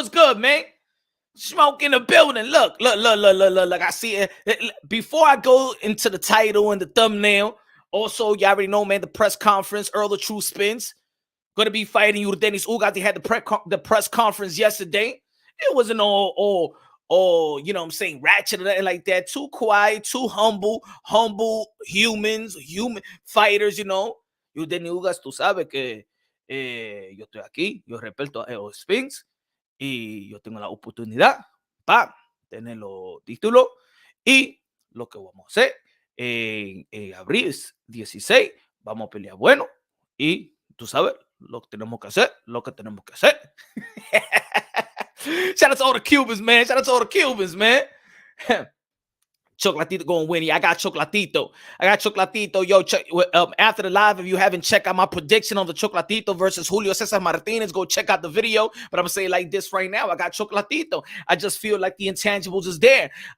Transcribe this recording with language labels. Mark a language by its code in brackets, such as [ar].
[en] What's good, man? Smoke in the building. Look. I see it. Before I go into the title and the thumbnail, also, y'all already know, man, the press conference, Earl the True Spence, going to be fighting Demetrius Ugas. They had the press conference yesterday. It wasn't all, you know what I'm saying, ratchet or nothing like that. Too quiet, too humble human fighters, [es] Demetrius Ugas, tú sabes que yo estoy aquí, yo respeto a Spence y yo tengo la oportunidad para tener los títulos y lo que vamos a hacer en abril 16 vamos a pelear bueno y tú sabes lo que tenemos que hacer. [en] Shout out to all the Cubans, man. Chocolatito going to win. I got Chocolatito. Yo, after the live, if you haven't checked out my prediction on the Chocolatito versus Julio Cesar Martinez, go check out the video. But I'm going to say it like this right now. I got Chocolatito. I just feel like the intangibles is there.